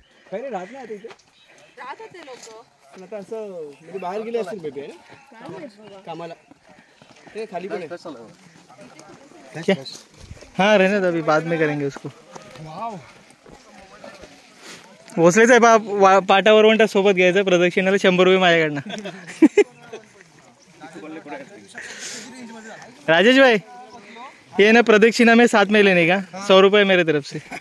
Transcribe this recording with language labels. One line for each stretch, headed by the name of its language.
Marathi: काही नाही राहत नाही इथे. पण आता असं म्हणजे बाहेर गेले असतील बेबी कामाला. ते खाली पण आहे.
Hindi: हाँ रहने दो, अभी बाद में करेंगे उसको.
Marathi: भोसलेच आहे बा. पाटा वरवंटा सोबत घ्यायचं. प्रदक्षिणाला 100 रुपये माझ्याकडनं.
Hindi: राजेश भाई ये ना प्रदक्षिणा में साथ में लेने का 100 रुपये मेरे तरफ से.